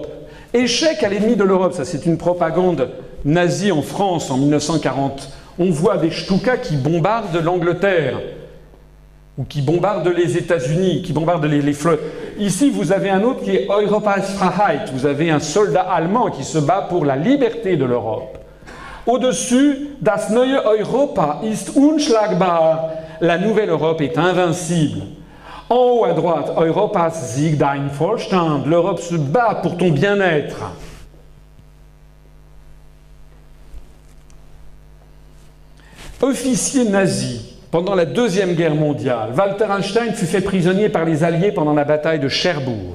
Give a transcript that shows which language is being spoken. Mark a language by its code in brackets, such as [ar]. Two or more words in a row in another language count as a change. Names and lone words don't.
[fr] Échec à l'ennemi de l'Europe, ça c'est une propagande nazie en France en 1940. On voit des Stukas qui bombardent l'Angleterre, ou qui bombardent les États-Unis, qui bombardent les flottes. Ici, vous avez un autre qui est [de] Europas Freiheit. [fr] Vous avez un soldat allemand qui se bat pour la liberté de l'Europe. Au-dessus, [de] Das neue Europa ist unschlagbar. [fr] La nouvelle Europe est invincible. En haut à droite, [de] Europas Sieg dein Vorstand. [fr] L'Europe se bat pour ton bien-être. Officier nazi. Pendant la Deuxième Guerre mondiale, Walter Hallstein fut fait prisonnier par les Alliés pendant la bataille de Cherbourg.